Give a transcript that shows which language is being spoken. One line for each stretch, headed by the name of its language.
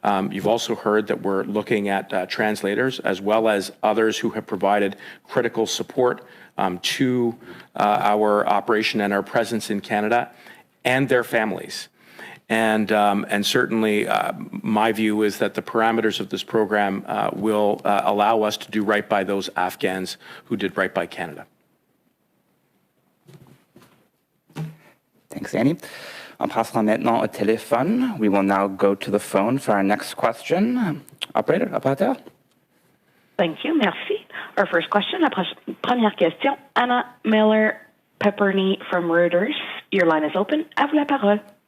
English: You've also heard that we're looking at translators, as well as others who have provided critical support to our operation and our presence in Canada, and their families. And certainly my view is that the parameters of this program will allow us to do right by those Afghans who did right by Canada. Thanks, Annie.
French: On passera maintenant au téléphone.
English: We will now go to the phone for our next question. Operator. Thank you.
French: Merci.
English: Our first question,
French: la première question,
English: Anna Miller-Pepperny from Reuters. Your line is open.
French: À vous la parole.